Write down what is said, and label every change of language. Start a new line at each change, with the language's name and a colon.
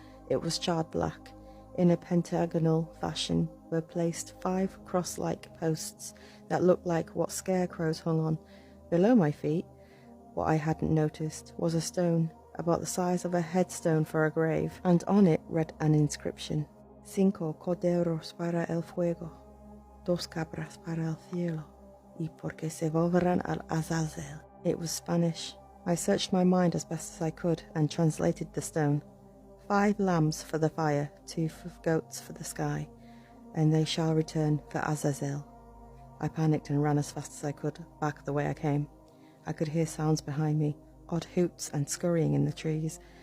English: It was charred black. In a pentagonal fashion were placed 5 cross-like posts that looked like what scarecrows hung on. Below my feet, what I hadn't noticed, was a stone about the size of a headstone for a grave, and on it read an inscription.
Spanish: 5 corderos para el fuego, 2 cabras para el cielo, y porque se volverán al Azazel.
English: It was Spanish. I searched my mind as best as I could and translated the stone. 5 lambs for the fire, 2 goats for the sky, and they shall return for Azazel. I panicked and ran as fast as I could, back the way I came. I could hear sounds behind me, odd hoots and scurrying in the trees.